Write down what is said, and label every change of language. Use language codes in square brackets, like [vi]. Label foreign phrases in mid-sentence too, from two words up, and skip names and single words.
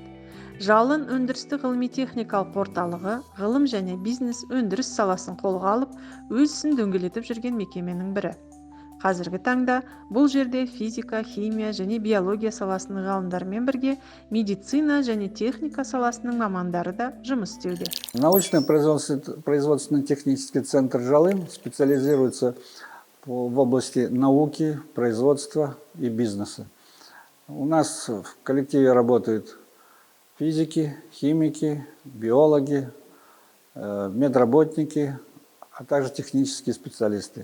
[kk] Жалын өндірістік ғылыми-техникалық орталығы ғылым және бизнес өндіріс саласын қолға алып, өз ісін дөңгелетіп жүрген мекеменің бірі. Қазіргі таңда бұл жерде физика, химия және биология саласының ғалымдарымен бірге медицина және техника саласының мамандары да жұмыс істеуде. [ru] Научно-производственно-технический центр «Жалын» специализируется в области науки, производства и бизнеса. У нас в коллективе работают физики, химики, биологи, медработники, а также технические специалисты.